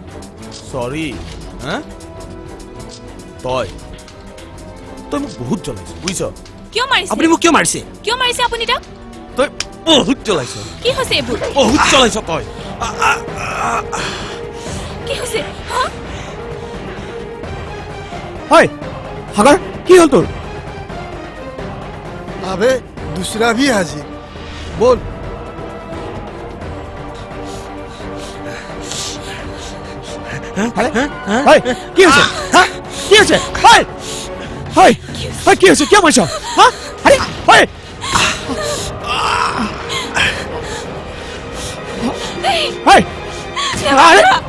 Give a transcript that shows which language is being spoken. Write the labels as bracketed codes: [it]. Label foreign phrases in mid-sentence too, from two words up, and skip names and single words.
[as] চৰি হা তই তই মোক বহুত জ্বলাইছ বুজিছ কিয় মাৰিছে আপুনি মোক কিয় মাৰিছে কিয় মাৰিছে আপুনি তাক তই বহুত জ্বলাইছ কি হৈছে এইবোৰ বহুত জ্বলাইছ তই কি হৈছে হা হয় সাগৰ কি হ'ল তোৰ [hi] अबे दूसरा भी हाजिर बोल [as] হয় কি হৈছে হা কি হৈছে হয় হয় হয় কি হৈছে কিয় মাৰিছ হা আৰে হয় হয় আৰে